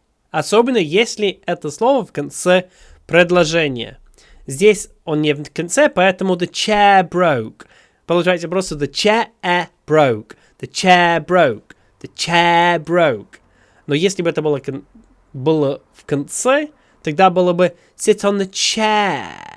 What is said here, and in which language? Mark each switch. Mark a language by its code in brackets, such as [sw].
[ru] Особенно если это слово в конце предложения. Здесь он не в конце, поэтому [en] the chair broke. [ru] Получается просто [en] the chair broke. The chair broke. The chair broke. [ru] Но если бы это было в конце, тогда было бы [en] sit on the chair.